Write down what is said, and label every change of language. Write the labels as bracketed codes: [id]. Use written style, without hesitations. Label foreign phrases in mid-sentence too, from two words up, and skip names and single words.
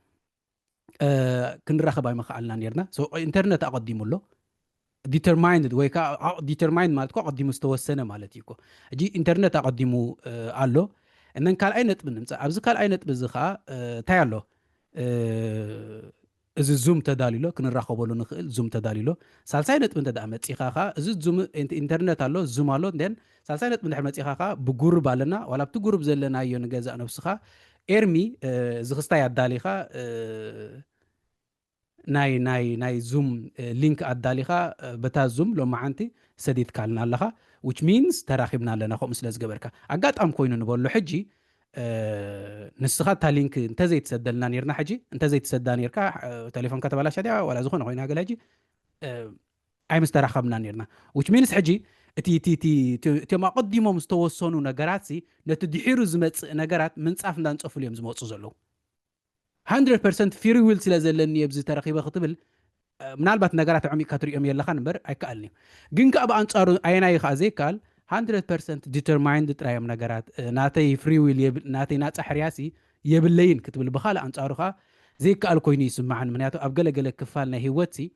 [ti] ክንራኸብ ኣይመኽኣልና ነርና ኢንተርኔት ኣቐዲሙ ኣሎ ዲተርማይንድ ወይ ከዓ ዲተርማይንድ ማለት ኣቐዲሙ ዝተወሰነ ማለት እዩ ሕጂ ኢንተርኔት ኣቐዲሙ ኣሎ እነን ካልኣይ ነጥቢ ንምፃእ ኣብዚ ካልኣይ ነጥቢ እዚ ከዓ እንታይ ኣሎ እዚ ዙም ተዳሊሎ ክንራኸበሉ ንኽእል ዙም ተዳሊሎ ሳልሳይ ነጥቢ እንተደኣ መፂኻ ኸ እዚ ዙም ኢንተርኔት ኣሎ ዙም ኣሎ ን ሳልሳይ ነጥቢ እንድሕር መፂኻ ኸ ብጉሩብ ኣለና ዋላ ብቲ ጉሩብ ዘለናዮ ንገዛእ ነብስኻ ኤርሚ እዚ ክስታይ ኣዳሊኻ ናይ ዙም ሊንክ ኣዳሊኻ በታ ዙም ሎማ ሓንቲ ሰዲድካልና ኣለኻ [en] which means [ti] ተራኺብና ኣለና ከምኡ ስለ ዝገበርካ ኣጋጣሚ ኮይኑ ንበሎ ሕጂ ንስኻ እታ ሊንክ እንተዘይትሰደልና ነርና ሕጂ እንተዘይትሰዳ ነርካ ቴሌፎን ከተበላሸ ድያ ዋላ ዝኾነ ኮይና ገለ ሕጂ ኣይምስተራኸብና ነርና [en] which means [ti] ሕጂ እቲኦም ኣቐዲሞም ዝተወሰኑ ነገራት ነቲ ድሒሩ ዝመፅእ ነገራት ምንፃፍ እንዳንፀፍሉ እዮም ዝመፁ ዘለዉ 100% [en] free will [ti] ስለ ዘለኒ የብዚ ተረኺበ ክትብል ምናልባት ነገራት ዕሚቕካ ትሪኦም የለኻ እምበር ኣይከኣልኒ ግን ከዓ ብኣንፃሩ ኣየናይ ከዓ ዘይከኣል 100% ዲተርማይንድ ጥራዮም ነገራት ናተይ [en] free will [ti] ናተይ ናፃ ሕርያሲ የብለይን ክትብል ብኻልእ ኣንፃሩ ከዓ ዘይከኣል ኮይኑ ይስማዓን ምክንያቱ ኣብ ገለገለ ክፋል ናይ ሂወት